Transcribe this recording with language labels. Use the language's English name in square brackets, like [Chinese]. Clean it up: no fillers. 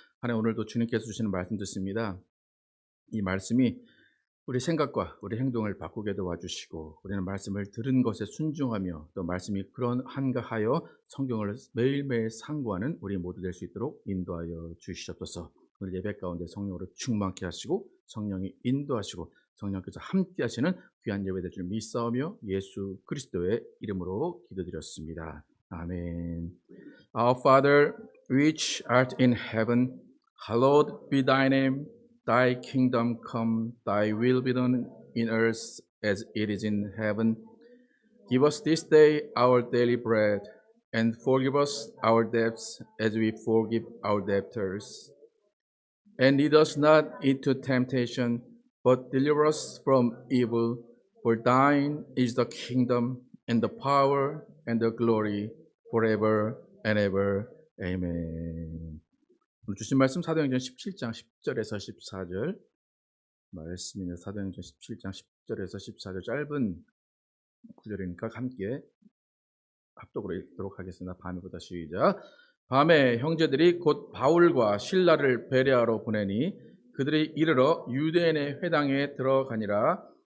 [Korean] 하나님 오늘도 주님께서 주시는 말씀 듣습니다. 이 말씀이 우리 생각과 우리 행동을 바꾸게 도와주시고 우리는 말씀을 들은 것에 순종하며 또 말씀이 그러한가 하여 성경을 매일매일 상고하는 우리 모두 될 수 있도록 인도하여 주시옵소서. 오늘 예배 가운데 성령으로 충만케 하시고 성령이 인도하시고 성령께서 함께 하시는 귀한 예배 될 줄 믿사오며 예수 그리스도의 이름으로 기도드렸습니다. 아멘. [English] Our Father, which art in heaven, hallowed be thy name. Thy kingdom come, thy will be done in earth as it is in heaven. Give us this day our daily bread, and forgive us our debts as we forgive our debtors. And lead us not into temptation, but deliver us from evil. For thine is the kingdom, and the power, and the glory, forever and ever. Amen. [Korean] 오늘 주신 말씀 사도행전 17장 10절에서 14절 말씀입니다. 사도행전 17장 10절에서 14절 짧은 구절이니까 함께 합독으로 읽도록 하겠습니다. 밤에보다 시작. 밤에 형제들이 곧 바울과 실라를 베레아로 보내니 그들이 이르러 유대인의 회당에 들어가니라.